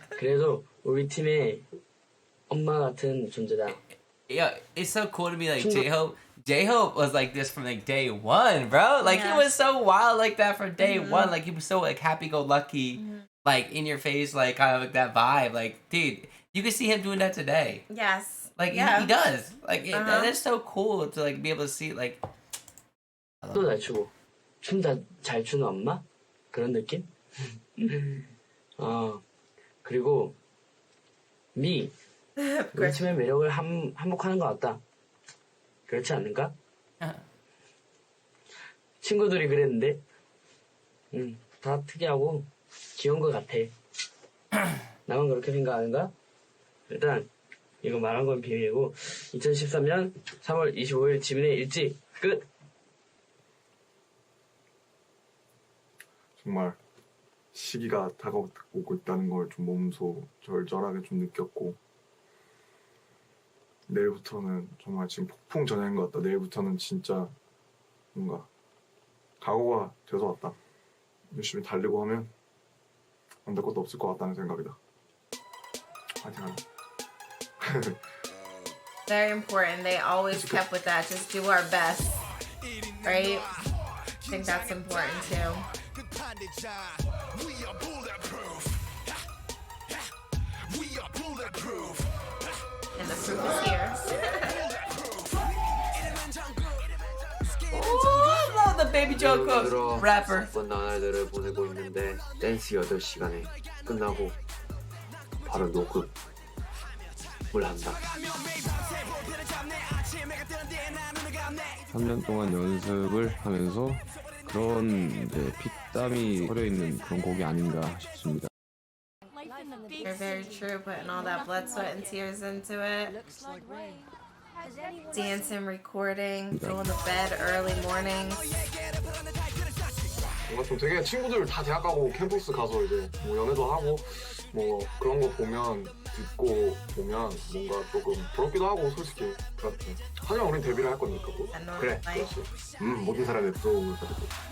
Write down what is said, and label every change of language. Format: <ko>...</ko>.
<ko>그래도 우리 팀의 엄마 같은 존재다.</ko> <en>Yeah, it's so cool to be like J-Hope was like this from like day one, bro. Like he was so wild like that from day one. Like he was so like happy-go-lucky, like in your face, like kind of like that vibe. Like, dude, you can see him doing that today. Yes. Like he does. Like that is so cool to like be able to see like.</en> <ko>또 잘 추고 춤 잘 추는 엄마 그런 느낌? 그리고 우리 팀의 매력을 한몫하는 것 같다. 그렇지 않는가? 친구들이 그랬는데 다 특이하고 귀여운 것 같아. 나만 그렇게 생각하는가? 일단 이거 말한 건 비밀이고 2013년 3월 25일 지민의 일지 끝! 정말 시기가 다가오고 있다는 걸 좀 몸소 절절하게 좀 느꼈고 내일부터는 정말 지금 폭풍 전야인 것 같다. 내일부터는 진짜 뭔가 각오가 돼서 왔다. 열심히 달리고 하면 안 될 것도 없을 것 같다는 생각이다. 파이팅 하자.</ko> <en>Very important. They always kept with that. Just do our best. Right? I think that's important too. We are bulletproof. We are bulletproof. And the proof is here. I love the Baby Jungkook rapper.</en> <ko>바쁜 나날들을 보내고 있는데 댄스 8시간에 끝나고 바로 녹음을 한다. 3년 동안 연습을 하면서 그런 이제 피땀이 흐려 있는 그런 곡이 아닌가 싶습니다.</ko> <en>You're very true, putting all that blood, sweat, and tears into it. Dancing, recording, going to bed early mornings.</en> <ko>뭔가 좀 되게 친구들 다 대학 가고 캠퍼스 가서 이제 뭐 연애도 하고 뭐 그런 거 보면 듣고 보면 뭔가 조금 부럽기도 하고 솔직히 그렇지. 하지만 우린 데뷔를 할 거니까 뭐. 그래 그렇지. 모든 사람의 부러움을 가지고.</ko>